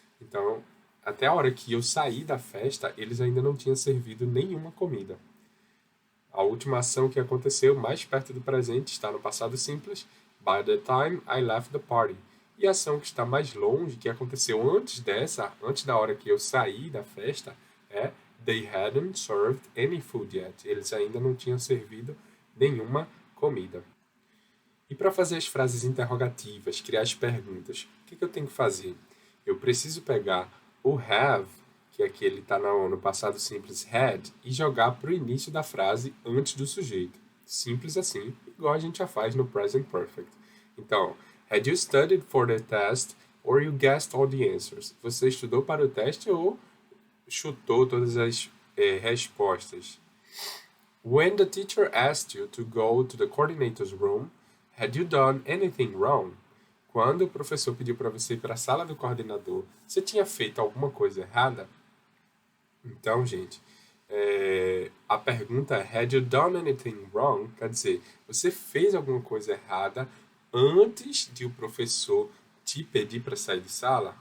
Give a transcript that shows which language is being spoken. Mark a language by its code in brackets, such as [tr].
[pt] Então, até a hora que eu saí da festa, eles ainda não tinham servido nenhuma comida. A última ação que aconteceu mais perto do presente está no passado simples, [en] by the time I left the party. [pt] E a ação que está mais longe, que aconteceu antes da hora que eu saí da festa, é [en] they hadn't served any food yet. [pt] Eles ainda não tinham servido nenhuma comida. E para fazer as frases interrogativas, criar as perguntas, o que eu tenho que fazer? Eu preciso pegar o have, que aqui ele está no passado simples had, e jogar para o início da frase antes do sujeito. Simples assim, igual a gente já faz no present perfect. Então, [en] had you studied for the test or you guessed all the answers? [pt] Você estudou para o teste ou chutou todas as respostas? [en] When the teacher asked you to go to the coordinator's room, had you done anything wrong? [pt] Quando o professor pediu para você ir para a sala do coordenador, você tinha feito alguma coisa errada? Então, gente, a pergunta é [en] had you done anything wrong? [pt] Quer dizer, você fez alguma coisa errada antes de o professor te pedir para sair de sala?